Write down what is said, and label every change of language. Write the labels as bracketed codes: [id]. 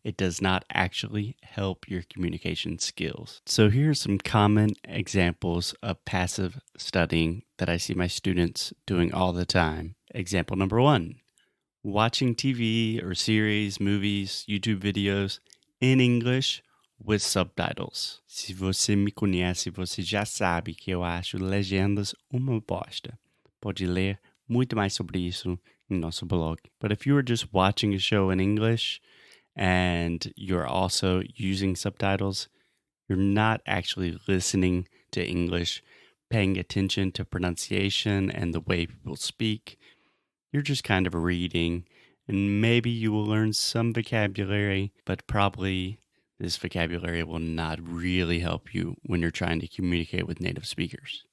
[en] It does not actually help your communication skills. So here are some common examples of passive studying that I see my students doing all the time. Example number 1, watching TV or series, movies, YouTube videos in English with subtitles. [pt] Se você me conhece, você já sabe que eu acho legendas uma bosta. Pode ler muito mais sobre isso em nosso blog. [en] But if you are just watching a show in English and you're also using subtitles, you're not actually listening to English, paying attention to pronunciation and the way people speak. You're just kind of reading, and maybe you will learn some vocabulary, but probably this vocabulary will not really help you when you're trying to communicate with native speakers.